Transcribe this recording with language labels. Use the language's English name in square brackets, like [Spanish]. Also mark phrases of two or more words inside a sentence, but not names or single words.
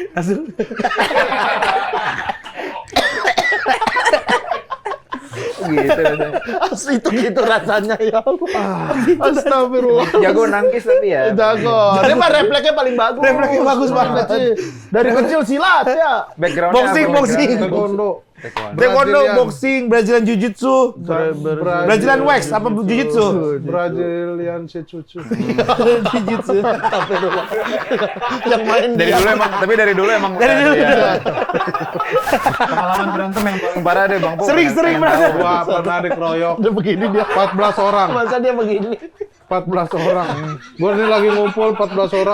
[Indonesian] Gitu rasanya. Itu gitu rasanya ya Allah. Astagfirullah. Jago nangkis tapi ya. Jago. Dia mah refleksnya paling bagus. Refleksnya bagus banget sih. Dari kecil silat ya. Backgroundnya Boxing. Taekwondo. Taekwondo. Taekwondo, Brazilian. boxing, Brazilian Jiu-Jitsu, [English] Brazilian Wax, [Indonesian] apa Jiu-Jitsu? Brazilian Jiu-Jitsu. Jiu-jitsu. Astagfirullah. Yang main Dari dulu emang Dari dulu. ya. Pengalaman berantem yang paling parah deh Bang Po. Sering berantem. Gua pernah dikeroyok Udah begini dia. 14 orang. Masa dia begini? 14 orang. Gua ini lagi ngumpul 14 orang.